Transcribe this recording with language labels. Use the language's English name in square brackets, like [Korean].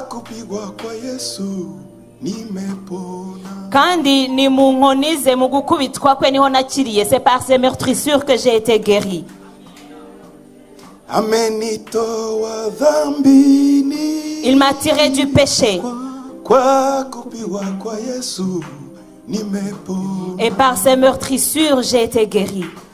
[Swahili] kwa kupigwa kwa Yesu nimepona. [Kinyarwanda] kandi ni mu nkoni ze, mu gukubitwa kwe niho nakiriye. [French] C'est par ses meurtrissures que j'ai été guéri. [Swahili] Amenitoa dhambini, [French] Il m'a tiré du péché, [Swahili] kwa kupigwa kwa Yesu nimepona. [French] et par ses meurtrissures j'ai été guéri.